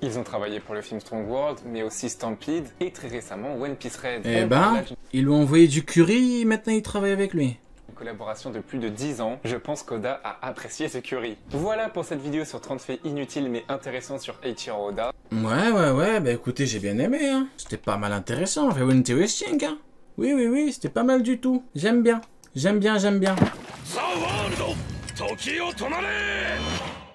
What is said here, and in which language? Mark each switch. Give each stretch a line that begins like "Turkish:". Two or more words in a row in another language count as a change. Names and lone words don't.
French: Ils ont travaillé pour le film Strong World, mais aussi Stampede et très récemment One Piece Red. Eh On ben, parle là d'une ils lui ont envoyé du curry, maintenant il travaille avec lui. collaboration de plus de 10 ans. Je pense qu'Oda a apprécié ce curry. Voilà pour cette vidéo sur 30 faits inutiles mais intéressants sur Eiichiro Oda. Ouais, bah écoutez, j'ai bien aimé, hein. C'était pas mal intéressant,
English: very interesting,
French: hein. Oui, c'était pas mal du tout. J'aime bien.
Japanese: ザ・ワールド時を止まれ